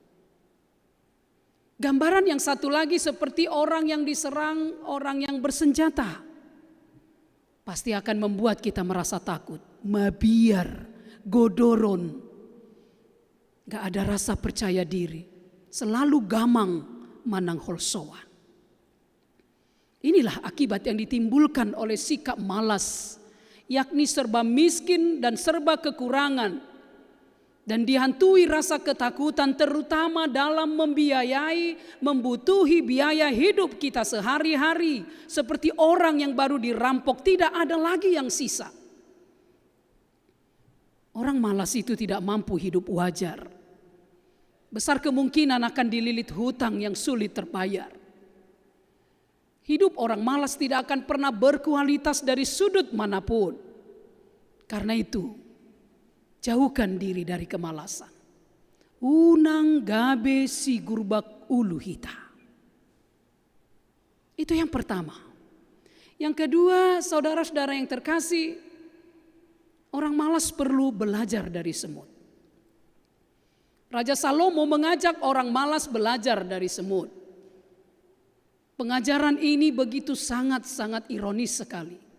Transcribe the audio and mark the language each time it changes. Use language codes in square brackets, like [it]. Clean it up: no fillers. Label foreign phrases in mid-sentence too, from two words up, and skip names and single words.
[id] Gambaran yang satu lagi seperti orang yang diserang orang yang bersenjata. Pasti akan membuat kita merasa takut, [bbc] mabiar, godoron. [id] Gak ada rasa percaya diri, selalu gamang [bbc] manang holsoan. [id] Inilah akibat yang ditimbulkan oleh sikap malas, yakni serba miskin dan serba kekurangan. Dan dihantui rasa ketakutan terutama dalam membiayai, membutuhi biaya hidup kita sehari-hari. Seperti orang yang baru dirampok, tidak ada lagi yang sisa. Orang malas itu tidak mampu hidup wajar. Besar kemungkinan akan dililit hutang yang sulit terbayar. Hidup orang malas tidak akan pernah berkualitas dari sudut manapun. Karena itu, jauhkan diri dari kemalasan. [bbc] Unang gabe si gurbak ulu hita. [id] Itu yang pertama. Yang kedua, saudara-saudara yang terkasih, orang malas perlu belajar dari semut. Raja Salomo mengajak orang malas belajar dari semut. Pengajaran ini begitu sangat-sangat ironis sekali.